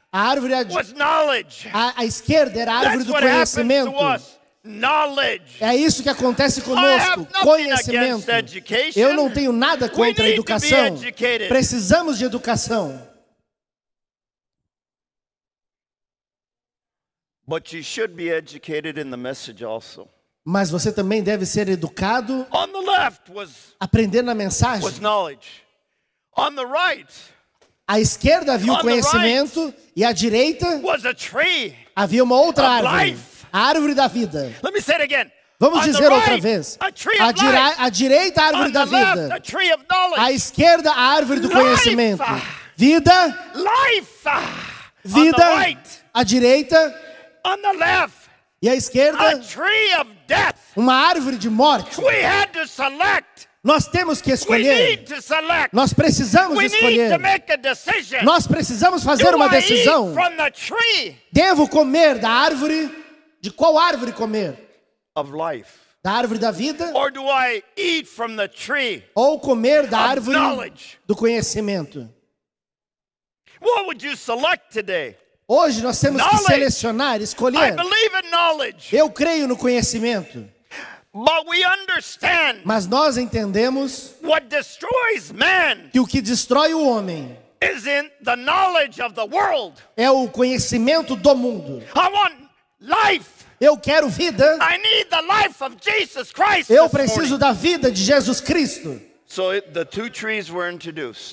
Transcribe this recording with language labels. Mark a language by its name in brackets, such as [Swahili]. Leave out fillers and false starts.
[Portuguese] A árvore [English] was knowledge. [Portuguese] à esquerda era a árvore [English] That's [Portuguese] do [English] what happens [Portuguese] conhecimento. [English] to us. Knowledge. [Portuguese] É isso que acontece [English] I [Portuguese] conosco, [English] have nothing [Portuguese] conhecimento. [English] against education. [Portuguese] Eu não tenho nada contra a [English] We need to be [Portuguese] educação. [English] educated. [Portuguese] Precisamos de educação. [English] But you should be educated in the message also. [Portuguese] Mas você também deve ser educado, [English] On the left was [Portuguese] aprender na mensagem. [English] knowledge. On the right [Portuguese] À esquerda havia o [English] On the [Portuguese] conhecimento e à direita [English] was a tree. [Portuguese] havia uma outra [English] Of [Portuguese] árvore, [English] life. [Portuguese] a árvore da vida. [English] Let me say it again. [Portuguese] Vamos [English] On the [Portuguese] dizer outra [English] right, [Portuguese] vez. [English] a tree [Portuguese] À, [English] of life. [Portuguese] à direita, a árvore [English] On [Portuguese] da [English] the left, [Portuguese] vida. [English] a tree of knowledge. [Portuguese] À esquerda, a árvore do [English] Life. [Portuguese] conhecimento. Vida, [English] Life. On the [Portuguese] vida, [English] right. [Portuguese] à direita [English] On the left, [Portuguese] e à [English] a [Portuguese] esquerda, [English] tree of death. [Portuguese] uma árvore de morte. [English] We had to select. [Portuguese] Nós temos que [English] We [Portuguese] escolher. [English] need to select. [Portuguese] Nós precisamos [English] We need to [Portuguese] escolher. [English] make a decision. [Portuguese] Nós precisamos fazer [English] Do [Portuguese] uma [English] I eat [Portuguese] decisão. [English] from the tree [Portuguese] Devo comer da árvore? De qual árvore comer? [English] of life? [Portuguese] Da árvore da vida? [English] Or do I eat from the tree [Portuguese] Ou comer da [English] of [Portuguese] árvore [English] knowledge? [Portuguese] do conhecimento? [English] What would you select today? [Portuguese] Hoje nós temos que [English] Knowledge. [Portuguese] selecionar, [English] I [Portuguese] escolher. [English] believe in knowledge, [Portuguese] Eu creio no conhecimento, [English] but we understand [Portuguese] mas nós entendemos [English] what destroys man [Portuguese] que o que destrói o homem [English] is in the knowledge of the world. [Portuguese] é o conhecimento do mundo. [English] I want life. [Portuguese] Eu quero vida, [English] I need the life of Jesus Christ. [Portuguese] eu [English] this [Portuguese] preciso [English] morning. [Portuguese] da vida de Jesus Cristo. [English] So the 2 trees were introduced.